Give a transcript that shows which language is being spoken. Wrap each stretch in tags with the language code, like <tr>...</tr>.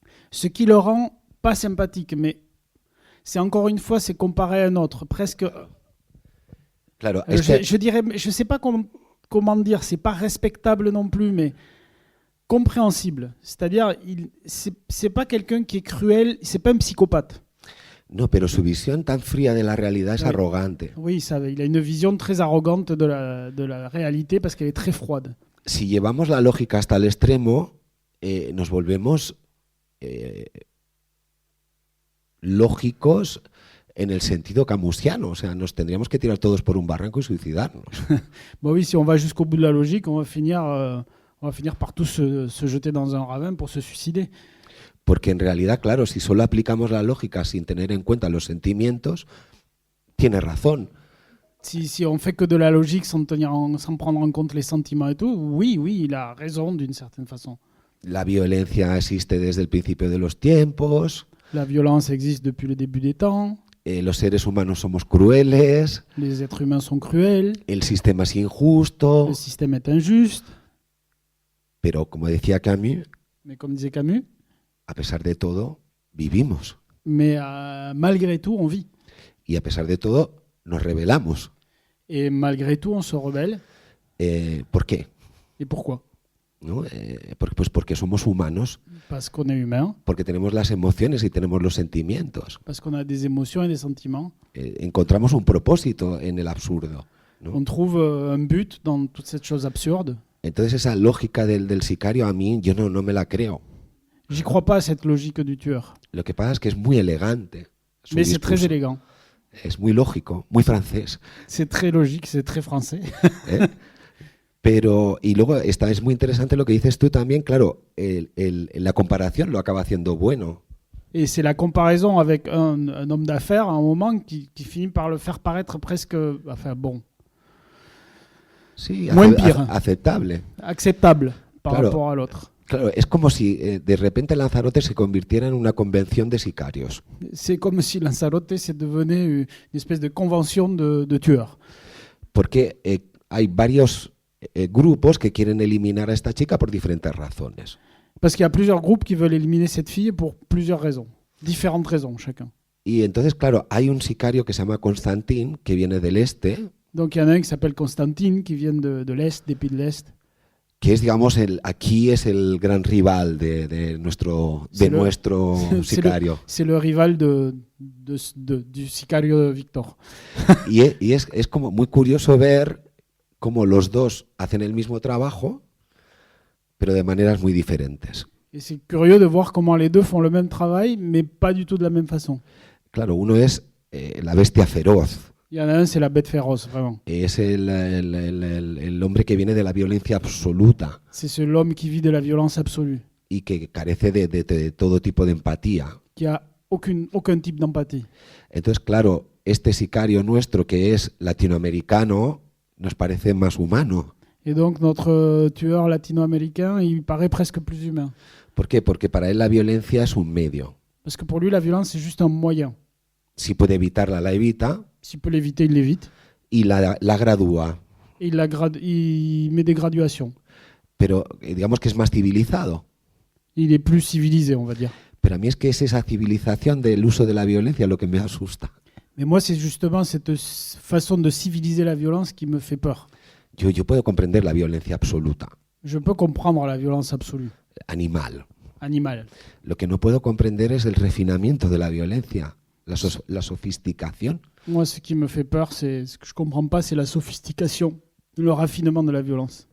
<fr>Ce qui le rend pas sympathique, mais c'est encore une fois, c'est comparé à un autre. Presque.</fr> <es>Claro,</es> <fr>je dirais, je sais pas comment dire, c'est pas respectable non plus, mais compréhensible. C'est-à-dire, c'est pas quelqu'un qui est cruel, c'est pas un psychopathe.</fr> <es>No, pero su visión tan fría de la realidad es arrogante.</es> <fr>Oui, il a une vision très arrogante de la réalité parce qu'elle est très froide.</fr> <es>Si llevamos la lógica hasta el extremo, nos volvemos lógicos en el sentido camusiano. O sea, nos tendríamos que tirar todos por un barranco y suicidarnos.</es> <fr>Bon, oui, si on va jusqu'au bout de la logique, on va finir par tous se jeter dans un ravin pour se suicider.</fr> <es>Porque en realidad, claro, si solo aplicamos la lógica sin tener en cuenta los sentimientos, tiene razón.</es> <fr>Si on fait que de la logique sans prendre en compte les sentiments et tout, oui, il a raison d'une certaine façon.</fr> <es>La violencia existe desde el principio de los tiempos.</es> <fr>La violence existe depuis le début des temps.</fr> <es>Los seres humanos somos crueles.</es> <fr>Les êtres humains sont cruels.</fr> <es>El sistema es injusto.</es> <fr>Le système est injuste.</fr> <es>Pero como decía Camus,</es> <fr>mais comme disait Camus,</fr> <es>a pesar de todo, vivimos.</es> <fr>Mais malgré tout, on vit.</fr> <es>Y a pesar de todo, nos rebelamos.</es> <fr>Et malgré tout, on se rebelle.</fr> <es>¿Por qué?</es> <fr>Et pourquoi?</fr> <es>¿No? Porque somos humanos.</es> <fr>Parce qu'on est humain.</fr> <es>Porque tenemos las emociones y tenemos los sentimientos.</es> <fr>Parce qu'on a des émotions et des sentiments.</fr> <es>Encontramos un propósito en el absurdo, ¿no?</es> <fr>On trouve un but dans toute cette chose absurde.</fr> <es>Entonces esa lógica del sicario a mí yo no me la creo.</es> <fr>J'y crois pas à cette logique du tueur.</fr> <es>Lo que pasa es que es muy elegante.</es> <fr>Mais c'est très élégant.</fr> <es>Es muy lógico, muy francés.</es> <fr>C'est très logique, c'est très français.</fr> <es>Pero, y luego es muy interesante lo que dices tú también, claro, la comparación lo acaba haciendo bueno.</es> <fr>Et c'est la comparaison avec un homme d'affaires à un moment qui finit par le faire paraître presque, enfin bon.</fr> <es>Sí,</es> <fr>moins pire.</fr> <es>Aceptable.</es> <fr>Acceptable par rapport à l'autre.</fr> <es>Claro, es como si de repente Lanzarote se convirtiera en una convención de sicarios.</es> <fr>C'est comme si Lanzarote se devenait une espèce de convention de tueurs.</fr> <es>Porque hay varios grupos que quieren eliminar a esta chica por diferentes razones.</es> <fr>Parce qu'il y a plusieurs groupes qui veulent éliminer cette fille pour plusieurs raisons, différentes raisons chacun.</fr> <es>Y entonces, claro, hay un sicario que se llama Constantin, que viene del este.</es> <fr>Donc il y en a un qui s'appelle Constantine, qui vient de l'Est, des pays de l'Est.</fr> <es>Que es, digamos, aquí es el gran rival de nuestro sicario.</es> <fr>C'est le rival du sicario de Victor.</fr> <es>Y es como muy curioso ver cómo los dos hacen el mismo trabajo. pero de maneras muy diferentes.</es> <fr>Et c'est curieux de voir comment les deux font le même travail, mais pas du tout de la même façon.</fr> <es>Claro, uno es la bestia feroz,</es> <fr>Il y en a un, c'est la bête féroce, vraiment.</fr> <es>es el hombre que viene de la violencia absoluta</es> <fr>C'est l'homme qui vit de la violence absolue,</fr> <es>y que carece de todo tipo de empatía.</es> <fr>qui a aucun type d'empathie.</fr> <es>Entonces, claro, este sicario nuestro que es latinoamericano nos parece más humano.</es> <fr>Et donc notre tueur latino-américain, il paraît presque plus humain.</fr> <es>¿Por qué? Porque para él la violencia es un medio.</es> <fr>Parce que pour lui, la violence, c'est juste un moyen.</fr> <es>Si puede evitarla, la evita</es> <fr>S'il peut l'éviter, il l'évite.</fr> <es>y la gradúa.</es> <fr>Et il met des graduations.</fr> <es>Pero digamos que es más civilizado.</es> <fr>Il est plus civilisé, on va dire.</fr> <es>Pero a mí es que es esa civilización del uso de la violencia lo que me asusta.</es> <fr>Mais moi, c'est justement cette façon de civiliser la violence qui me fait peur.</fr> <es>Yo puedo comprender la violencia absoluta,</es> <fr>Je peux comprendre la violence absolue,</fr> <es>animal.</es> <fr>animale.</fr> <es>Lo que no puedo comprender es el refinamiento de la violencia, la sofisticación.</es> <fr>Moi, ce qui me fait peur, c'est ce que je comprends pas, c'est la sophistication, le raffinement de la violence.</fr>